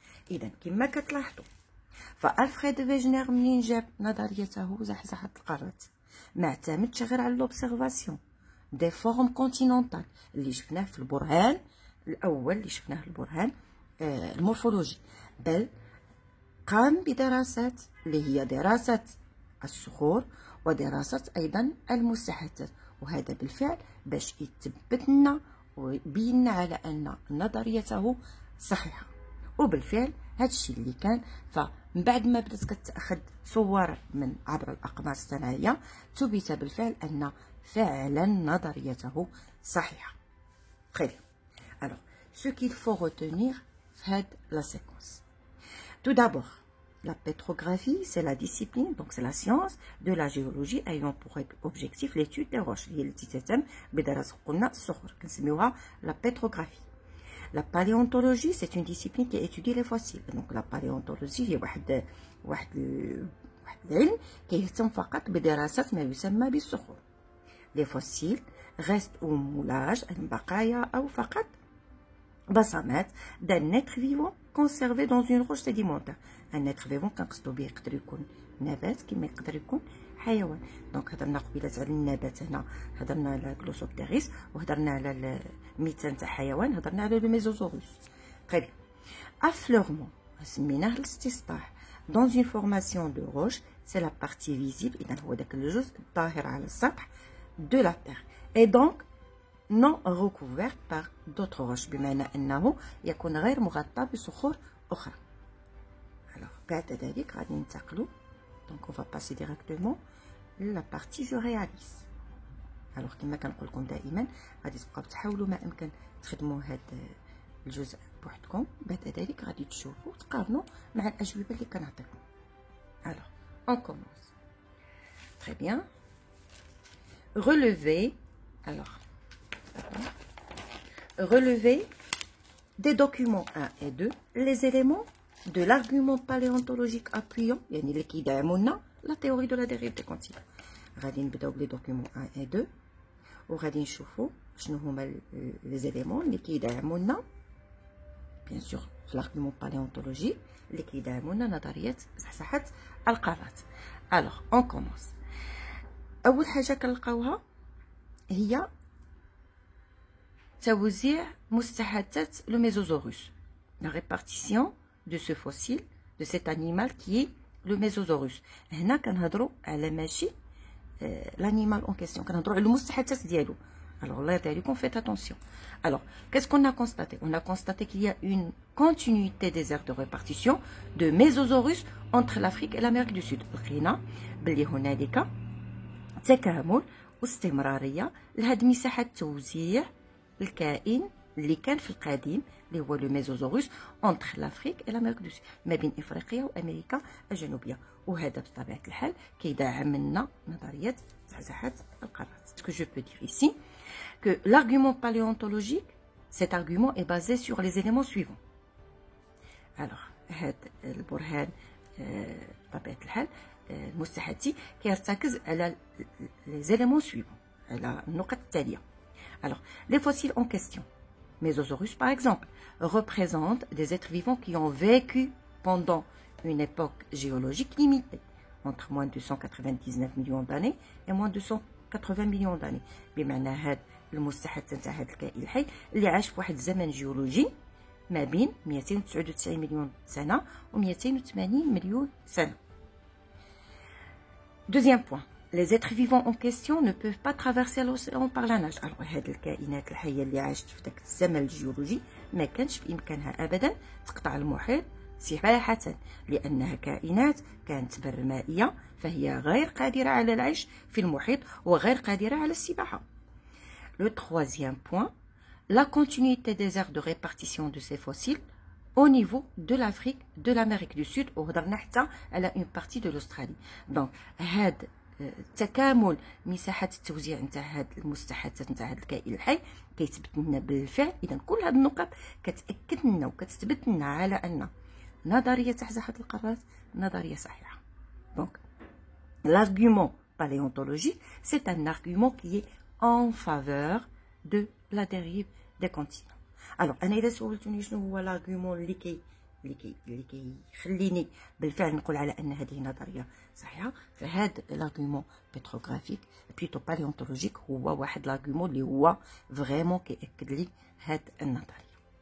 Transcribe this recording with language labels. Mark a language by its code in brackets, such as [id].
[ar] إذا كما كتلاحظوا فألفريد فيجنر منين جاب نظريته زحزحة القارات ما اعتمدش غير على [fr] لوبسيرفاسيون دي فورم كونتينونتال [ar] اللي شفناه في البرهان الأول، اللي شفناه في البرهان المورفولوجي، بل قام بدراسات اللي هي دراسة الصخور ودراسة أيضا المساحات، وهذا بالفعل باش يثبت لنا ويبين على أن نظريته صحيحة. وبالفعل هذا الشيء اللي كان. فمن بعد ما بدات كتاخذ صور من عبر الأقمار الصناعية ثبت بالفعل أن فعلا نظريته صحيحة. [fr] Très bien. Alors, ce qu'il faut retenir de la séquence. Tout d'abord, la pétrographie, c'est la discipline, donc c'est la science de la géologie ayant pour objectif l'étude des roches. [ar] هي التي تهتم بدراسة قلنا الصخور كنسميوها la pétrographie. [fr] La paléontologie, c'est une discipline qui étudie les fossiles. Donc la paléontologie [ar] هي واحد العلم كيهتم فقط بدراسة ما يسمى بالصخور. [fr] Les fossiles restent au moulage [ar] البقايا أو فقط بصمات [fr] d'un être vivant conservé dans une roche sédimentaire. un être vivant [ar] كنقصدو به يقدر يكون نبات كما يقدر يكون حيوان. دونك هضرنا قبيله على النبات، هنا هضرنا على غلوسوبتيريس وهضرنا على الميتان تاع حيوان، هضرنا على الميزوزوروس. طيب affleurement سميناه الاستصلاح. [fr] dans une formation de roche c'est la partie visible، [ar] اذا هو داك الجزء الظاهر على السطح [fr] de la terre et donc non recouverte par d'autres roches، [ar] بمعنى أنه يكون غير مغطى بصخور أخرى. [fr] Alors [ar] بعد ذلك غادي ننتقلوا، [fr] donc on va passer directement la partie je réalise. [ar] Alors كما كنقول لكم دائما غادي تبقاو تحاولوا ما أمكن تخدموا هذا الجزء بوحدكم، بعد ذلك غادي تشوفوا تقارنوا مع الأجوبة اللي كنعطيكم. [fr] Alors on commence. Très bien. Relever. Alors relever des documents 1 et 2, les éléments de l'argument paléontologique appuyant, la théorie de la dérive des continents. [ar] غادي نبداو بلي دوكيومون 1 et 2 وغادي نشوفوا شنو هما [fr] les éléments [ar] اللي كيدعموا لنا [fr] bien sûr [ar] في [fr] l'argument paléontologique [ar] اللي كيدعموا لنا نظريه صحصحه القارات. [fr] alors on commence. [ar] اول حاجه كنلقاوها هي توزيع مستحدثات [fr] le Mésosaurus, la répartition de ce fossile, de cet animal qui est le Mésosaurus. [ar] هنا كنهضروا على ماشي [fr] l'animal en question, [ar] كنهضروا على المستحدثات ديالو. [fr] Alors là, faites attention. Alors, qu'est-ce qu'on a constaté? On a constaté qu'il y a une continuité des aires de répartition de Mésosaurus entre l'Afrique et l'Amérique du Sud. [ar] لقينا بلي هنالك تكامل واستمرارية لهاد مساحة توزيع الكائن اللي كان في القديم اللي هو لو ميزوزوروس [fr] entre l'Afrique et l'Amérique du Sud، [ar] ما بين افريقيا وامريكا الجنوبيه. وهذا بطبيعه الحال كيدعم لنا نظريه زحزحه القارات. [fr] Ce que je peux dire ici que l'argument paléontologique, cet argument est basé sur les éléments suivants. [ar] alors هذا البرهان بطبيعه الحال المستحدثي كيرتكز على [fr] les éléments suivants، [ar] على النقط التاليه. [fr] alors les fossiles en question, Mésosaurus par exemple, représentent des êtres vivants qui ont vécu pendant une époque géologique limitée, entre moins de 299 millions d'années et moins de 280 millions d'années. [ar] بمعنى هاد المستحدث نتاع هاد الكائن الحي اللي عاش في واحد الزمن جيولوجي ما بين 299 مليون سنة و 280 مليون سنة. [fr] Deuxième point, les êtres vivants en question ne peuvent pas traverser l'océan par la nage. [ar] Alors هاد الكائنات الحية اللي عاشت في داك الزمن الجيولوجي ما كانش بإمكانها أبدا تقطع المحيط سباحة، لأنها كائنات كانت برمائية فهي غير قادرة على العيش في المحيط وغير قادرة على السباحة. [fr] Le troisième point, la continuité des aires de répartition de ces fossiles au niveau de l'Afrique, de l'Amérique du Sud [ar] وهضرنا حتى على [fr] une partie de l'Australie. [ar] donc هاد تكامل مساحة التوزيع نتاع هاد المستحدثات نتاع هاد الكائن الحي كيثبت لنا بالفعل. إذا كل هاد النقط كتأكد لنا وكتثبت لنا على أن نظرية زحزحة القارات نظرية صحيحة. [fr] donc l'argument paléontologique, c'est un argument qui est en faveur de la dérive des continents. [ar] alors انا اذا سولتوني شنو هو l'argument اللي كيخليني بالفعل نقول على ان هذه نظريه صحيحه، فهذا [fr] l'argument pétrographique plutôt paléontologique [ar] هو واحد [fr] l'argument [ar] اللي هو فريمون كيأكد لي هاد النظريه.